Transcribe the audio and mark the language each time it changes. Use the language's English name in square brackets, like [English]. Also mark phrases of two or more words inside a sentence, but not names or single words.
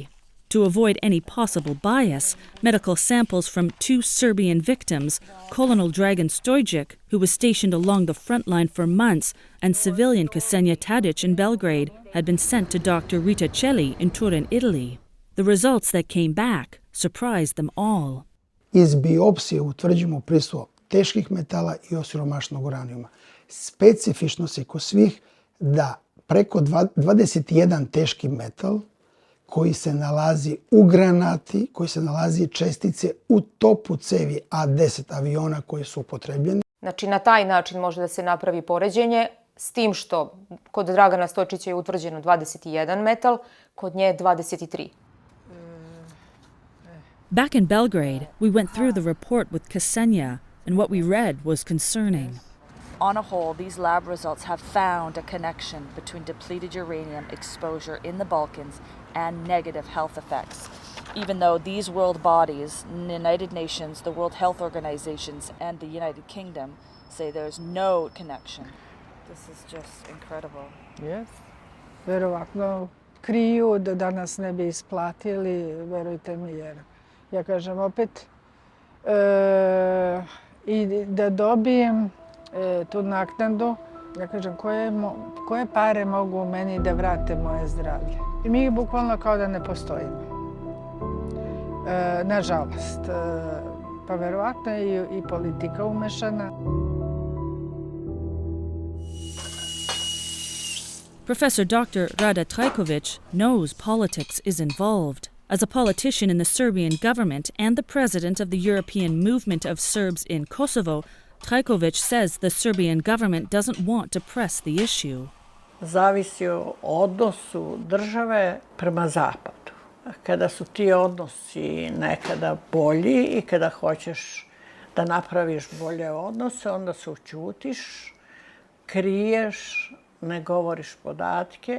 [English] To avoid any possible bias, medical samples from 2 Serbian victims, Colonel Dragan Stojic, who was stationed along the front line for months, and civilian Ksenija Tadic in Belgrade, had been sent to Dr. Rita Celli in Turin, Italy. The results that came back surprised them all. [Serbian] Iz biopsije utvrđujemo prisustvo teških metala i osiromašenog uranijuma. Specifičnost je kod svih da preko 21 teški metal koji se nalazi u granati, koji se nalazi čestice u topu cevi A-10 aviona koji su upotrebljeni. Znači, na taj način može da se napravi poređenje, s tim što kod Dragana Stojčića je utvrđeno 21 metal, kod nje 23. [English] Back in Belgrade, we went through the report with Ksenia, and what we read was concerning. On a whole, these lab results have found a connection between depleted uranium exposure in the Balkans and negative health effects, even though these world bodies, the United Nations, the World Health Organizations, and the United Kingdom say there's no connection. This is just incredible. Yes. [Serbian] Verovatno kriju da nas ne bi isplatili, verujte mi, jer ja kažem opet i da dobijem tu naknadu, ja kažem koje pare mogu meni da vrate moje zdravlje. I mi bukvalno kao da ne postojimo. Nažalost. Pa verovatno je i politika umešana. [English] Professor Dr. Rada Trajkovic knows politics is involved. As a politician in the Serbian government and the president of the European Movement of Serbs in Kosovo, Trajkovic says the Serbian government doesn't want to press the issue. [Serbian] Zavisi o odnosu države prema zapadu. Kada su ti odnosi nekada bolji i kada hoćeš da napraviš bolje odnose, onda se ućutiš, kriješ, ne govoriš podatke.